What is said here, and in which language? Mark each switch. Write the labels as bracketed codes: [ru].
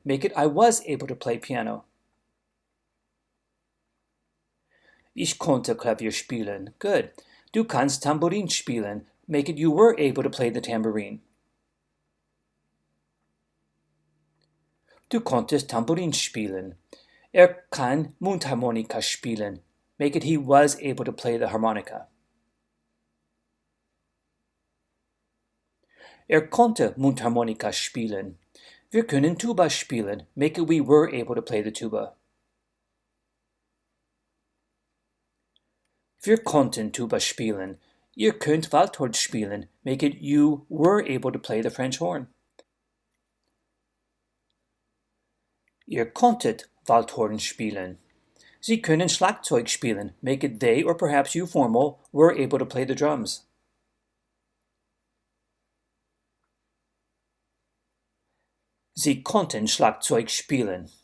[en] Make it I was able to play piano. [de] Ich konnte Klavier spielen. Good. Du kannst Tamburin spielen. [en] Make it you were able to play the tambourine. [de] Du konntest Tamburin spielen. Kann Mundharmonika spielen. [en] Make it he was able to play the harmonica. [de] Konnte Mundharmonika spielen. Wir können Tuba spielen. [en] Make it we were able to play the tuba. [de] Wir konnten Tuba spielen. Ihr könnt Waldhorn spielen. [en] Make it you were able to play the French horn. [de] Ihr konntet Waldhorn spielen. Sie können Schlagzeug spielen. [en] Make it they or perhaps you formal were able to play the drums. [de] Sie konnten Schlagzeug spielen.